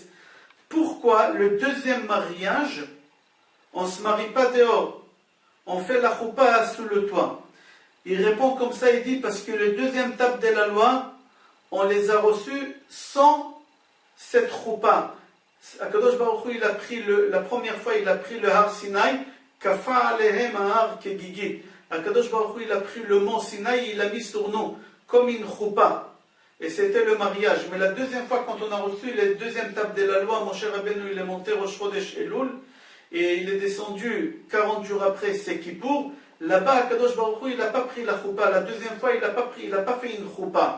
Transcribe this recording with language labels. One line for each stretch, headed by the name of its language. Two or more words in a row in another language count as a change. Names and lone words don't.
French: Pourquoi le deuxième mariage, on ne se marie pas dehors? On fait la choupa sous le toit. Il répond comme ça, il dit, parce que le deuxième tape de la loi, on les a reçus sans cette choupa. Akadosh Baruch Hu, il a pris la première fois, il a pris le Har Sinaï,
Hebrew: כפה עליהם הר כגיגית.
French: Akadosh Baruch Hu, il a pris le mont Sinaï, il l'a mis sur nous, comme une choupa. Et c'était le mariage. Mais la deuxième fois, quand on a reçu les deuxièmes tables de la loi, Moshe Rabbeinu, il est monté
Hebrew: ראש חודש אלול,
French: et il est descendu 40 jours après, c'est Kippour. Là-bas, Akadosh Baruch Hu, il n'a pas pris la choupa. La deuxième fois, il n'a pas fait une choupa.